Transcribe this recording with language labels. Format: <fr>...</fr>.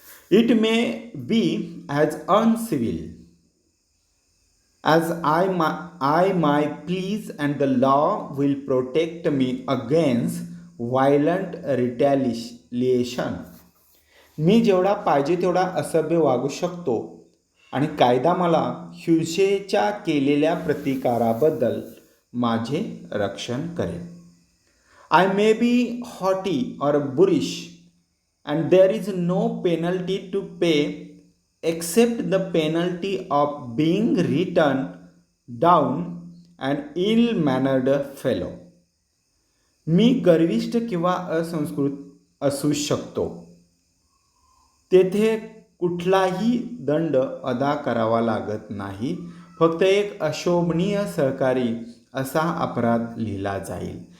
<en>It may be as uncivil as I might please, and the law will protect me against violent retaliation.</en> <mr>मी जेवढा पाहिजे तेवढा असभ्य वागू शकतो आणि कायदा मला हिंसेच्या केलेल्या प्रतिकाराबद्दल माझे रक्षण करेल.</mr> <en>I may be haughty or boorish, and there is no penalty to pay except the penalty of being written down an ill-mannered fellow.</en> <mr>मी गर्विष्ठ किंवा असंस्कृत असू शकतो. तेथे कुठलाही दंड अदा करावा लागत नाही. फक्त एक अशोभनीय सहकारी असा अपराध लिहिला जाईल.</mr>